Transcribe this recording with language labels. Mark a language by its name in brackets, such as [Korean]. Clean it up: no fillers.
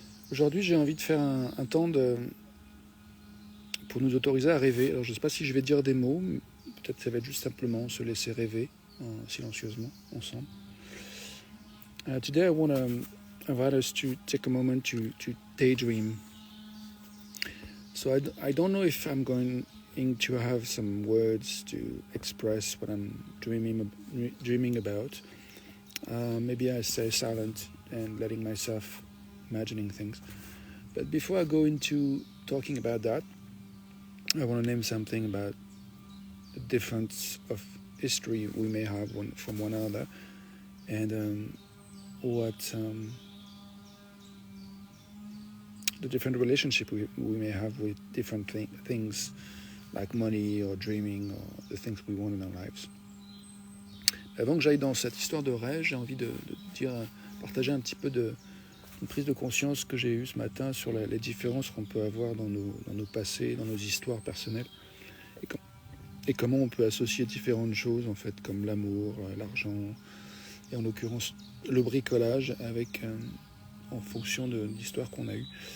[French] Aujourd'hui, j'ai envie de faire un temps pour nous autoriser à rêver. Alors, je ne sais pas si je vais dire des mots, peut-être que ça va être juste simplement se laisser rêver silencieusement ensemble. [English] Today, I want to invite us to take a moment to daydream. So I don't know if I'm going to have some words to express what I'm dreaming about. Maybe I stay silent and letting myself imagining things. But before I go into talking about that, I want to name something about the difference of history we may have from one another, and what the different relationship we may have with different things like money or dreaming or the things we want in our lives. [French] Avant que j'aille dans cette histoire de rêve, j'ai envie de partager un petit peu une prise de conscience que j'ai eue ce matin sur les différences qu'on peut avoir dans nos passés, dans nos histoires personnelles, et comment on peut associer différentes choses, en fait, comme l'amour, l'argent, et en l'occurrence le bricolage, en fonction de l'histoire qu'on a eue.